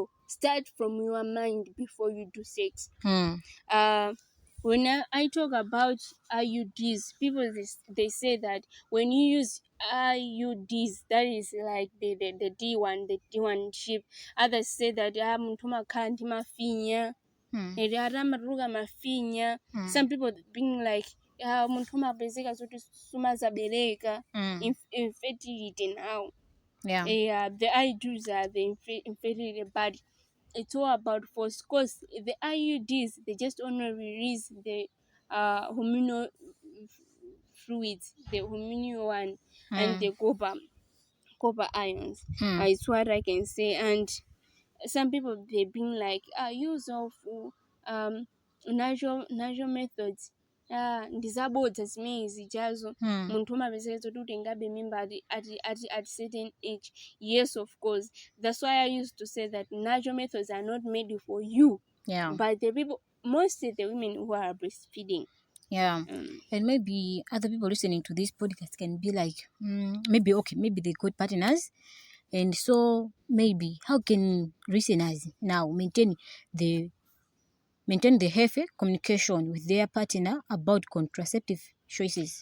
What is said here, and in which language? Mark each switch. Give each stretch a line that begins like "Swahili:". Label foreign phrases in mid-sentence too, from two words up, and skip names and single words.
English: Start from your mind before you do sex. Mm. When I talk about IUDs, people they say that when you use IUDs, that is like the D1 chip. Others say that
Nyanja: muntu amakhala ndi mafinya, eri amaruga mafinya.
English: Some people being like
Nyanja: muntu amapezeka zoti sumazabereka,
English: infertility now. Yeah. The IUDs are the infertility, but it's all about force, because the IUDs, they just only release the hormonal fluids, the hormonal one, and the copper ions. It's what I can say. And some people they been like use of natural methods,
Nyanja: ndizabodza zimene zijazo. Munthu umapezeka kuti utengabe mimba
English: at certain age. Yes, of course, that's why I used to say that natural methods are not made for you, Yeah. but the people, mostly the women who are breastfeeding. Yeah. And maybe other people listening to this podcast can be like, maybe they got partners, and so maybe how can listeners now maintain the healthy communication with their partner about contraceptive choices?